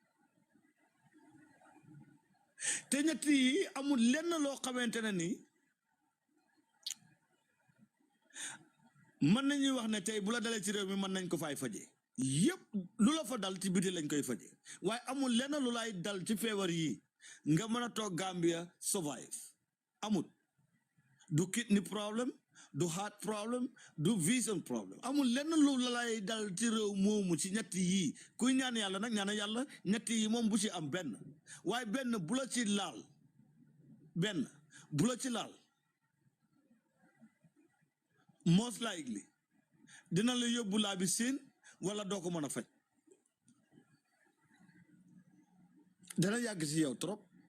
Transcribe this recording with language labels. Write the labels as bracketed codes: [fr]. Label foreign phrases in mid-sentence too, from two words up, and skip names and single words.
[wo] te ñett yi amul lenn loo xamante ne ni mën nañuy wax ne tey bu la dalee ci réew mi mën nañ ko fay faje yépp lu la fa dal ci biti lañ koy faje waaye amul lenn lu lay dal ci feebar yi nga mën a toog Gambia survive amul du [en] kidney problem [wo] du [en] heart problem [wo] du [en] vision problem [wo] amul lenn lu la lay dal ci réew moomu ci ñett yii kuy ñaan yàlla nag ñaan yàlla ñett yi moom bu ci am benn waaye benn bu la ci laal benn bu la ci laal [en] most likely [wo] dina la yóbbu laa bi siin wala doo ko mën a faj dana yàgg ci yow trop